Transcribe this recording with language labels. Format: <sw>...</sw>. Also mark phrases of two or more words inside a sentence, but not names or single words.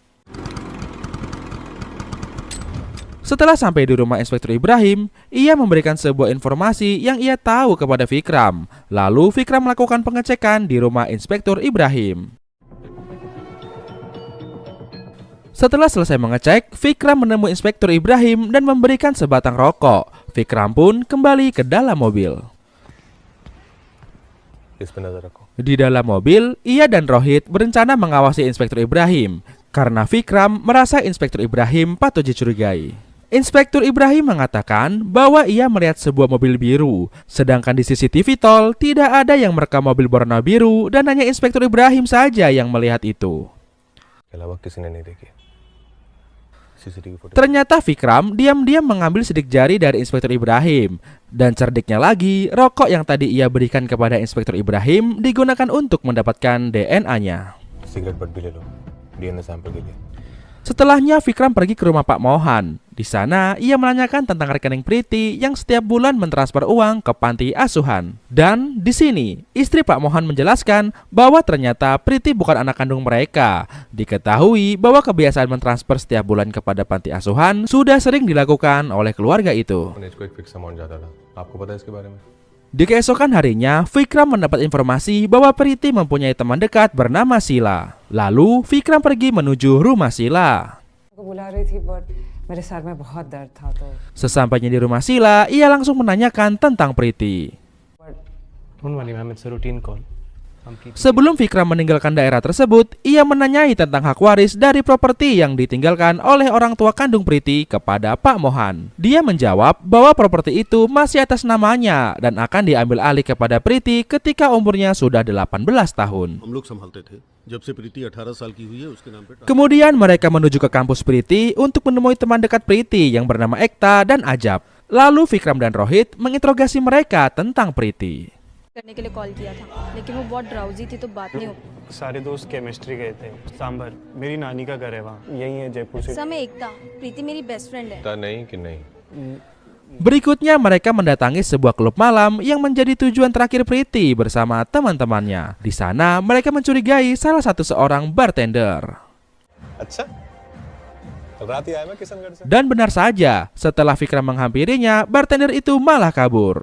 <id>Setelah sampai di rumah Inspektur Ibrahim, ia memberikan sebuah informasi yang ia tahu kepada Vikram. Lalu Vikram melakukan pengecekan di rumah Inspektur Ibrahim. Setelah selesai mengecek, Vikram menemui Inspektur Ibrahim dan memberikan sebatang rokok. Vikram pun kembali ke dalam mobil.</id> <hi>इस पे नजर रखो.</hi> <id>Di dalam mobil, ia dan Rohit berencana mengawasi Inspektur Ibrahim karena Vikram merasa Inspektur Ibrahim patut dicurigai. Inspektur Ibrahim mengatakan bahwa ia melihat sebuah mobil biru, sedangkan di CCTV tol tidak ada yang merekam mobil berwarna biru dan hanya Inspektur Ibrahim saja yang melihat itu.</id> <hi>के अलावा किसी ने नहीं देखी.</hi> <en>CCTV footage.</en> <id>Ternyata Vikram diam-diam mengambil sidik jari dari Inspektur Ibrahim. Dan cerdiknya lagi, rokok yang tadi ia berikan kepada Inspektur Ibrahim digunakan untuk mendapatkan DNA-nya.</id> <en>cigarette butt</en> <hi>भी ले लो</hi> <en>DNA sample</en> <hi>के लिए.</hi> <id>Setelahnya Vikram pergi ke rumah Pak Mohan. Di sana ia menanyakan tentang rekening Priti yang setiap bulan mentransfer uang ke panti asuhan. Dan di sini istri Pak Mohan menjelaskan bahwa ternyata Priti bukan anak kandung mereka. Diketahui bahwa kebiasaan mentransfer setiap bulan kepada panti asuhan sudah sering dilakukan oleh keluarga itu.</id> <hi>मैनेज को एक</hi> <en>fix amount</en> <hi>जाता था. आपको पता है इसके बारे में?</hi> <id>Di keesokan harinya, Vikram mendapat informasi bahwa Priti mempunyai teman dekat bernama Sila. Lalu, Vikram pergi menuju rumah Sila. Sesampainya di rumah Sila, ia langsung menanyakan tentang Priti.</id> <en>Don't worry, ma'am. It's a routine call.</en> <id>Sebelum Vikram meninggalkan daerah tersebut, ia menanyai tentang hak waris dari properti yang ditinggalkan oleh orang tua kandung Priti kepada Pak Mohan. Dia menjawab bahwa properti itu masih atas namanya dan akan diambil alih kepada Priti ketika umurnya sudah 18 tahun. Kemudian mereka menuju ke kampus Priti untuk menemui teman dekat Priti yang bernama Ekta dan Ajab. Lalu Vikram dan Rohit menginterogasi mereka tentang Priti.</id> <hi>करने के लिए कॉल किया था लेकिन वो बहुत ड्राउजी थी तो बात नहीं हो सारे दोस्त केमिस्ट्री गए थे सांबर मेरी नानी का घर है वहाँ यही है जयपुर से समय एकता प्रीति मेरी</hi> <en>best friend</en> <hi>है नहीं कि नहीं.</hi> <id>Berikutnya mereka mendatangi sebuah klub malam yang menjadi tujuan terakhir Priti bersama teman-temannya. Di sana mereka mencurigai salah satu seorang bartender.</id> <hi>अच्छा. कल रात ही आया मैं किशनगढ़ से.</hi> <id>Dan benar saja, setelah Vikram menghampirinya, bartender itu malah kabur.</id>